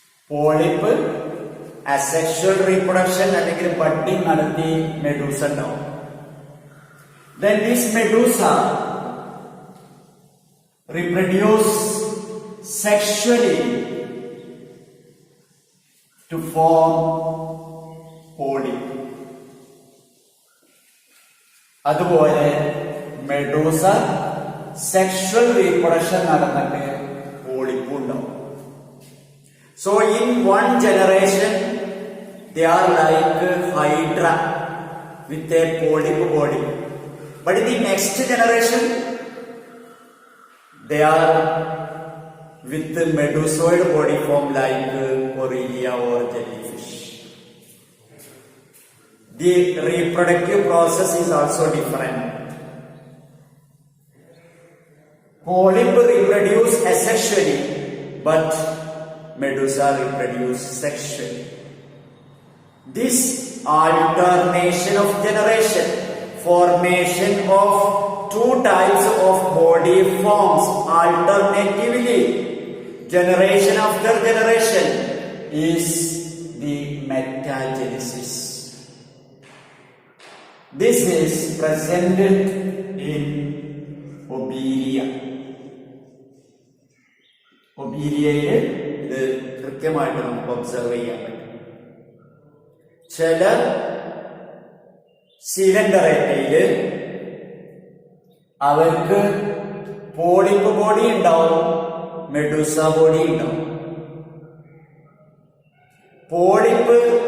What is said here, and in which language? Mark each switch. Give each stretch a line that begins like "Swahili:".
Malayalam: Polyp
English: asexual reproduction
Malayalam: അല്ലെങ്കിൽ budding നടത്തി Medusa ഉണ്ടാവും.
English: Then this medusa reproduce sexually to form polyp. അതുപോലെ medusa sexual reproduction നടന്നിട്ട് polyp ഉണ്ടാവും. So in one generation they are like hydra with a polyp body, but in the next generation they are with the medusoid body form like Aurelia or jellyfish. The reproductive process is also different. Polyp reproduce asexually, but medusa reproduce sexually. This alternation of generation, formation of two types of body forms alternatively, generation after generation, is the metagenesis. This is presented in Obelia.
Malayalam: ഒബീരിയയിൽ ഇത് കൃത്യമായിട്ട് നമുക്ക് observe ചെയ്യാൻ പറ്റും. ചില സിലിണ്ടറേറ്റയില് അവർക്ക് polyp body ഉണ്ടാവും, Medusa body ഉണ്ടാവും. Polyp